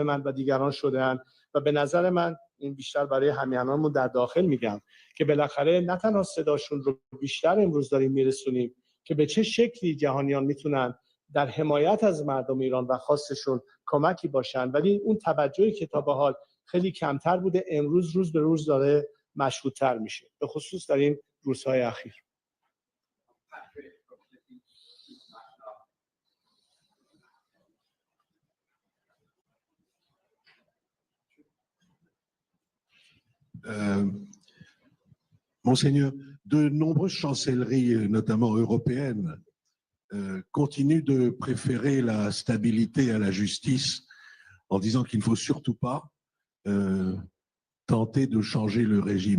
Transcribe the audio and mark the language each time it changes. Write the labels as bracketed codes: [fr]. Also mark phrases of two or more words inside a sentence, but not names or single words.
[fa] من و دیگران شدن و به نظر من این بیشتر برای همیهنانمون در داخل میگم که بالاخره نه تنها صداشون رو بیشتر امروز داریم میرسونیم که به چه شکلی جهانیان میتونن در حمایت از مردم ایران و خواستشون کمکی باشن، ولی اون توجهی که تا به حال خیلی کمتر بوده امروز روز به روز داره مشهودتر میشه، به خصوص در این روزهای اخیر. [fr] Monseigneur, de nombreuses chancelleries, notamment européennes, continuent de préférer la stabilité à la justice en disant qu'il ne faut surtout pas tenter de changer le régime.